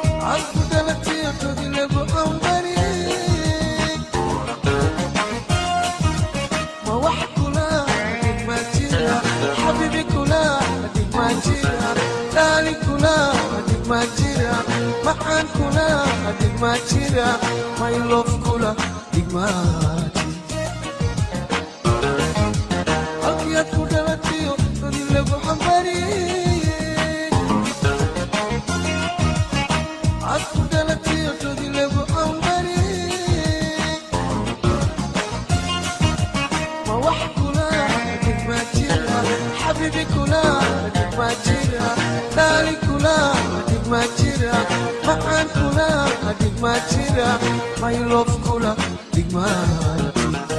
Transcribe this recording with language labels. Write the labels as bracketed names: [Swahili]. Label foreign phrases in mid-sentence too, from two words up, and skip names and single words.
[Somali] Aad ku dhalatiyo, rodi lagu xambari. Ma wax kula dhig ma jira, xabiibi kula dhig ma jira, darling kula dhig ma jira, macaan kula dhig ma jira, [English] my love [Somali] kula dhig ma jira. Halkii aad ku dhalatiyo, rodi lagu xambari. Aad ku dhalatiyo, rodi lagu xambari. Ma wax kula dhig ma jira, xabiibi kula dhig ma jira, darling kula dhig ma jira, macaan kula dhig ma jira, [English] my love [Somali] kula dhig ma jira.